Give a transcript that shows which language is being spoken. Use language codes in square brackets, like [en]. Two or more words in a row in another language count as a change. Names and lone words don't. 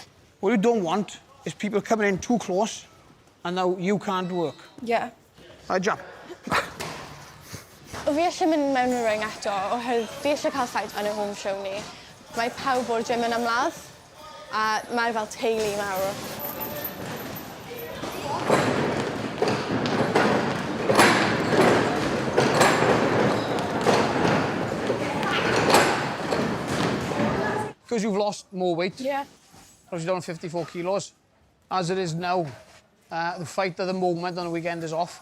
[en] What you don't want is people coming in too close and now you can't work. Yeah. Jump. [cy] Fi eisiau mynd mewn y ring eto, oherwydd fi eisiau cael fight yn y [en] home show [cy] ni. Mae pawb o'r gym yn ymladd, a mae'r fel teulu mawr. [en] Because you've lost more weight. Yeah. Because you're down 54 kilos. As it is now, the fight at the moment on the weekend is off.